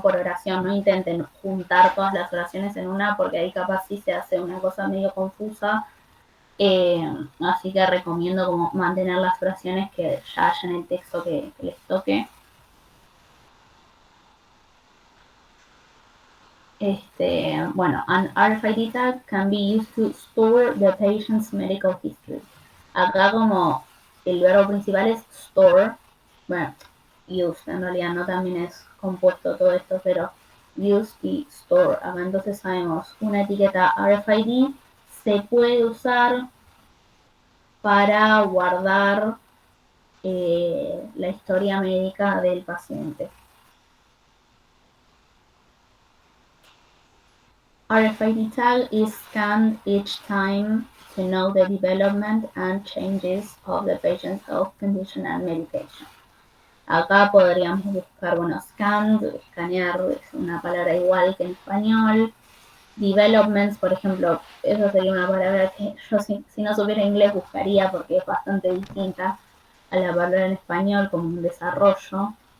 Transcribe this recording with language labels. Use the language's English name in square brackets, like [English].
[Spanish] Por oración, no intenten juntar todas las oraciones en una, porque ahí capaz sí se hace una cosa medio confusa. Así que recomiendo como mantener las oraciones que ya haya en el texto que les toque. Bueno, [English] an RFID tag can be used to store the patient's medical history. [Spanish] Acá como el verbo principal es store, bueno, use, en realidad no también es compuesto todo esto, pero use y store. Acá entonces sabemos, una etiqueta RFID se puede usar para guardar la historia médica del paciente. [English] RFID tag is scanned each time to know the development and changes of the patient's health condition and medication. [Spanish] Acá podríamos buscar, bueno, scan, escanear es una palabra igual que en español. Developments, por ejemplo, eso sería una palabra que yo si no supiera inglés buscaría porque es bastante distinta a la palabra en español, como un desarrollo.